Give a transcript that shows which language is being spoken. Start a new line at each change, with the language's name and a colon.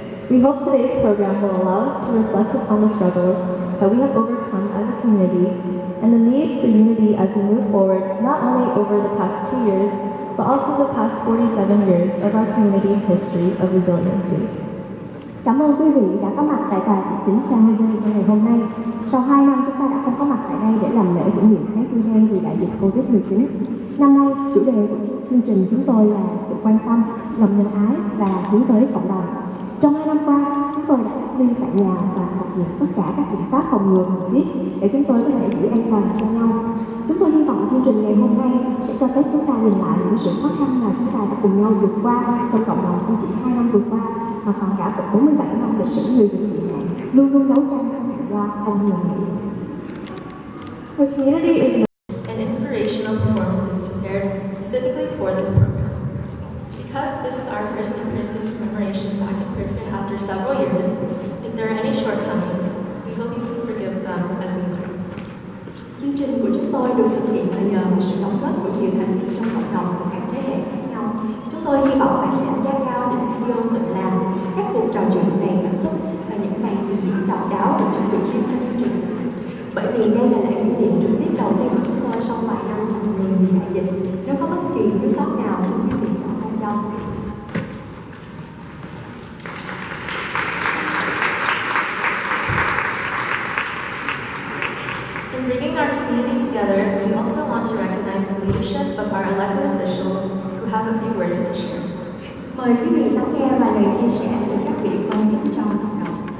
English: We hope today's program will allow us to reflect upon the struggles that we have overcome as a community and the need for unity as we move forward, not only over the past 2 years, but also the past 47 years of our community's history of resiliency.
Vietnamese: Cảm ơn quý vị đã có mặt tại tòa thị chính San Jose trong ngày hôm nay. Sau 2 năm chúng ta đã không có mặt tại đây để làm lễ tưởng niệm tháng tư đen vì đại dịch Covid-19. Năm nay, chủ đề của chương trình chúng tôi là sự quan tâm, lòng nhân ái và hướng tới cộng đồng. Trong 2 năm qua, chúng tôi đã cách ly tại nhà và thực hiện tất cả các biện pháp phòng ngừa cần thiết để chúng tôi có thể giữ an toàn cho nhau. Chúng tôi hy vọng chương trình ngày hôm nay sẽ cho phép chúng ta nhìn lại những sự khó khăn mà chúng ta đã cùng nhau vượt qua trong cộng đồng không chỉ 2 năm vừa qua, mà còn cả 47 năm lịch sử người dân Việt Nam luôn luôn đấu tranh cho tự do không ngừng nghỉ.
English: Our community is and inspirational performances prepared specifically for this program. Because this is our first in-person commemoration back in person after several years, if there are any shortcomings, we hope you can forgive them as we learn.
Vietnamese: Chương trình của chúng tôi được thực hiện là nhờ vào sự đóng góp của nhiều thành viên trong cộng đồng từ các thế hệ khác nhau. Chúng tôi hy vọng bạn sẽ đánh giá cao những video tự làm, các cuộc trò chuyện đầy cảm xúc và những màn trình diễn độc đáo được chuẩn bị riêng cho chương trình. Bởi vì đây là lễ kỷ niệm trực tiếp đầu tiên của chúng tôi sau vài năm phòng ngừa vì đại dịch. Nếu có bất kỳ thiếu sót nào, xin quý vị cho tay cho.
English: In bringing our community together, we also want to recognize the leadership of our elected officials who have a few words to share.
Vietnamese: Mời quý vị lắng nghe vài lời chia sẻ từ các vị quan chức trong cộng đồng.